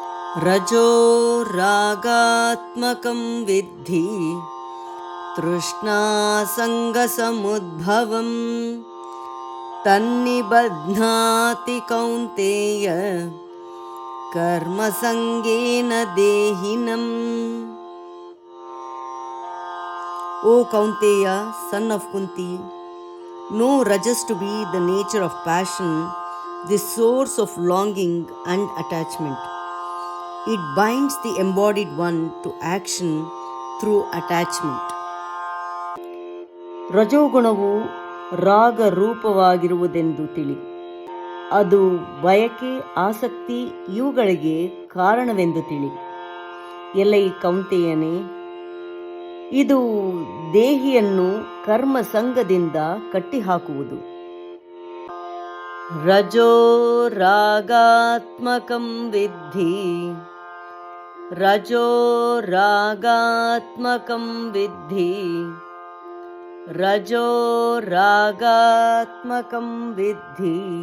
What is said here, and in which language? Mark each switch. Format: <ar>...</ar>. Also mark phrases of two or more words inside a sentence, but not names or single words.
<sa>रजो रागात्मकं विद्धि तृष्णासङ्गसमुद्भवं तन्निबध्नाति कौन्तेय कर्मसङ्गेन देहिनम्.</sa> <en>O Kaunteya, son of Kunti, know Rajas to be the nature of passion, the source of longing and attachment. It binds the embodied one to action through attachment.</en> <kn>ರಜೋಗುಣವು ರಾಗ ರೂಪವಾಗಿರುವುದೆಂದು ತಿಳಿ. ಅದು ಬಯಕೆ, ಆಸಕ್ತಿ ಇವುಗಳಿಗೆ ಕಾರಣವೆಂದು ತಿಳಿ. ಎಲೈ ಕೌಂತೆಯನೇ, ಇದು ದೇಹಿಯನ್ನು ಕರ್ಮ ಸಂಗದಿಂದ ಕಟ್ಟಿಹಾಕುವುದು.</kn> <sa>ರಜೋ ರಾಗಾತ್ಮಕಂ ವಿದ್ಧಿ, ರಜೋ ರಾಗಾತ್ಮಕಂ ವಿದ್ಧಿ, ರಜೋ ರಾಗಾತ್ಮಕಂ ವಿದ್ಧಿ.</sa>